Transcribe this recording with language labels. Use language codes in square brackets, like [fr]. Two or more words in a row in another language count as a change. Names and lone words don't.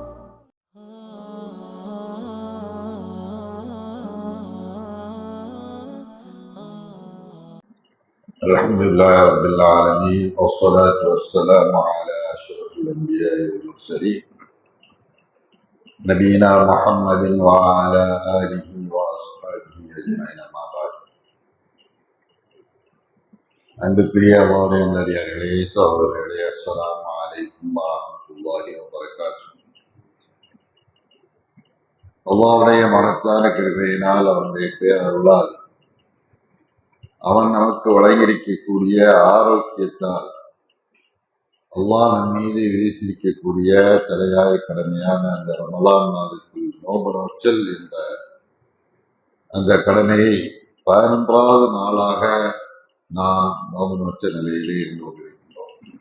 [ar] الحمد لله رب العالمين والصلاة والسلام على أشرف الأنبياء والمرسلين نبينا محمد وعلى آله وأصحابه أجمعين أما بعد. [ta] அன்புக்குரிய அல்லாஹ்வின் நல்லடியார்களே, சகோதரர்களே, [ar] السلام عليكم ورحمة الله وبركاته. [ta] அல்லாஹ்வுடைய மகத்தான கிருபையினால் அவனுடைய பேரருளால் அவன் நமக்கு வழங்கியிருக்கக்கூடிய ஆரோக்கியத்தால் அல்லாஹ் நம் மீது விதித்திருக்கக்கூடிய தலையாய கடமையான அந்த ரமலான் மாதத்தில் நோன்பு நோற்றல் என்ற அந்த கடமையை 11வது நாளாக நாம் நோன்பு நோற்ற நிலையிலே இருந்து கொண்டிருக்கின்றோம்.